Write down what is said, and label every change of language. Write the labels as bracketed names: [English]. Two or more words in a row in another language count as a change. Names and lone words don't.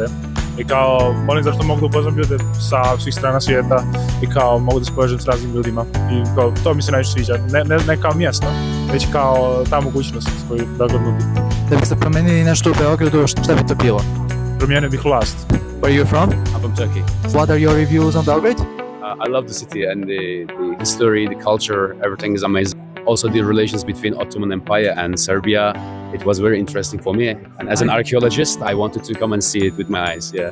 [Bosnian] I kao, volim zašto mogu da upoznam ljude sa svih strana svijeta i kao mogu da se povežem s raznim ljudima. I kao, to mi se najviše sviđa. Ne kao mjesto, već kao ta mogućnost koju Beograd nudi. [Serbian] Da biste promenili nešto u Beogradu, šta bi to bilo? [Bosnian] Promijenio bih vlast. [English] Where are you from? I'm from Turkey. What are your reviews on Belgrade? I love the city and the history, the culture, everything is amazing. Also the relations between Ottoman Empire and Serbia, it was very interesting for me. And as an archaeologist, I wanted to come and see it with my eyes, yeah.